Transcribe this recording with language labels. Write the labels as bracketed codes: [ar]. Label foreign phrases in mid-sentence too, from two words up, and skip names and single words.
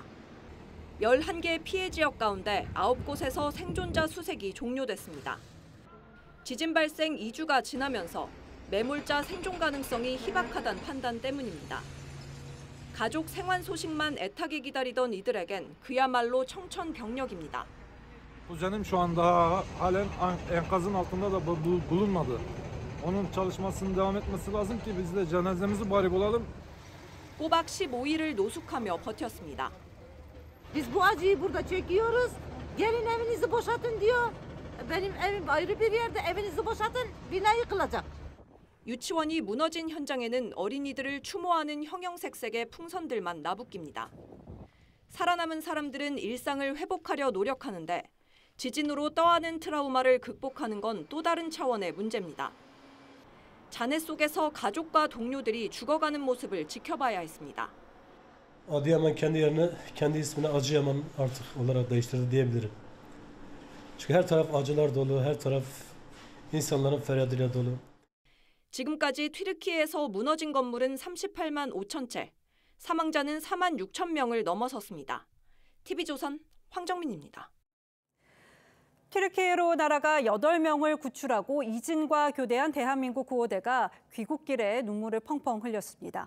[ko] 11개 피해 지역 가운데 9곳에서 생존자 수색이 종료됐습니다. 지진 발생 2주가 지나면서 매몰자 생존 가능성이 희박하다는 판단 때문입니다. 가족 생환 소식만 애타게 기다리던 이들에겐 그야말로 청천벽력입니다. [tr] Kuzenim şu anda halen enkazın altında da bulunmadı. Onun çalışmasının devam etmesi lazım ki biz de cenazemizi bari bulalım. [ko] 꼬박 15일을 노숙하며 버텼습니다. [tr] Biz bu acıyı burada çekiyoruz. Gelin evinizi boşaltın diyor. Benim evim ayrı bir yerde. Evinizi boşaltın. Bina yıkılacak. [ko] 유치원이 무너진 현장에는 어린이들을 추모하는 형형색색의 풍선들만 나부낍니다. 살아남은 사람들은 일상을 회복하려 노력하는데 지진으로 떠안은 트라우마를 극복하는 건 또 다른 차원의 문제입니다. 잔해 속에서 가족과 동료들이 죽어가는 모습을 지켜봐야 했습니다. [tr] Adıyaman kendi ismini Acıyaman artık olarak değiştirdi diyebilirim. Çünkü her taraf acılar dolu, her taraf insanların feryadıyla dolu. [ko] 지금까지 튀르키예에서 무너진 건물은 38만 5천 채, 사망자는 4만 6천 명을 넘어섰습니다. TV조선 황정민입니다. 튀르키예로 날아가 8명을 구출하고 이진과 교대한 대한민국 구호대가 귀국길에 눈물을 펑펑 흘렸습니다.